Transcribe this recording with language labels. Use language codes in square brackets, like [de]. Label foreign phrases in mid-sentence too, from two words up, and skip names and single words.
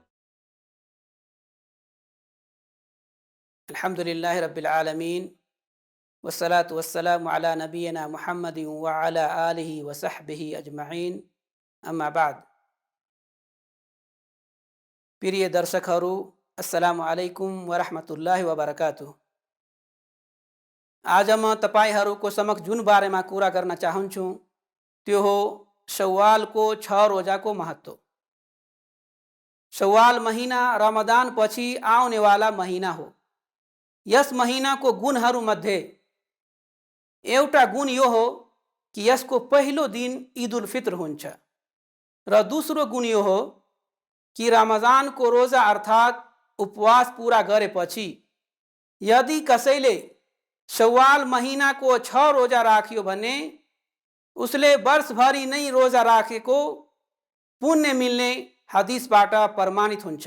[ar] الحمد لله رب العالمين والصلاة والسلام على نبينا محمد وعلى آله وصحبه أجمعين أما بعد. [ne] प्रिय दर्शकहरू, [ar] السلام عليكم ورحمة الله وبركاته. [ne] आज म तपाईहरूको समक्ष जुन बारेमा कुरा गर्न चाहन्छु त्यो हो शव्वालको 6 रोजाको महत्व. शव्वाल महीना रमदान पछि आउनेवाला महीना हो. यस महीनाको गुणहरू मध्ये एउटा गुण यो हो कि यसको पहिलो दिन ईद उल फित्र हुन्छ र दोस्रो गुण यो हो कि रमजानको रोजा अर्थात उपवास पूरा गरेपछि यदि कसैले शव्वाल महीनाको 6 रोजा राख्यो भने उसले वर्षभरि नै रोजा राखेको पुण्य मिल्ने हदीसबाट प्रमाणित हुन्छ.